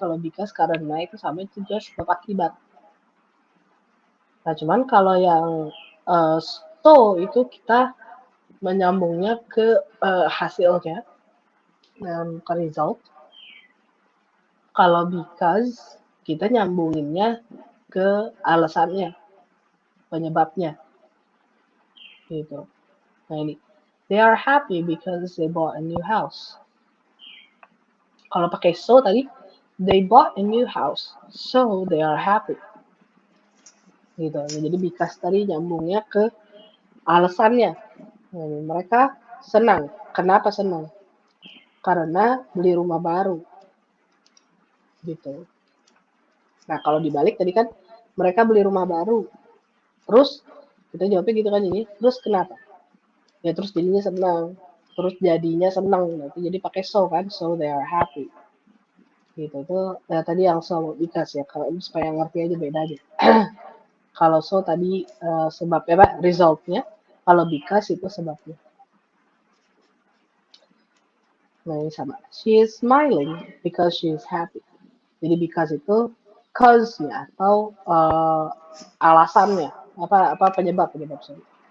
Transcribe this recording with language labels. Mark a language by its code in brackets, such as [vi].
[id] Kalau because karena itu sama itu just sebab akibat. Nah, cuman kalau yang so itu kita menyambungnya ke hasilnya, ke result. Kalau because kita nyambunginnya ke alasannya, penyebabnya, gitu. Nah ini, [en] they are happy because they bought a new house. [id] Kalau pakai so tadi, [en] they bought a new house, so they are happy. [id] Gitu. Jadi because tadi nyambungnya ke alasannya. Nah, mereka senang. Kenapa senang? Karena beli rumah baru. Gitu. Nah, kalau dibalik tadi kan mereka beli rumah baru. Terus kita jawabnya gitu kan ini. Terus kenapa? Ya terus jadinya senang. terus jadinya seneng, nanti jadi pakai so kan, [en] so they are happy. [id] Gitu tuh tadi yang so because ya, kalau ini supaya ngerti aja bedanya. Kalau so tadi sebabnya apa? Resultnya. Kalau because itu sebabnya. Nah ini sama. [en] She is smiling because she is happy. [id] Jadi because itu cause-nya atau alasannya, apa penyebab sorry.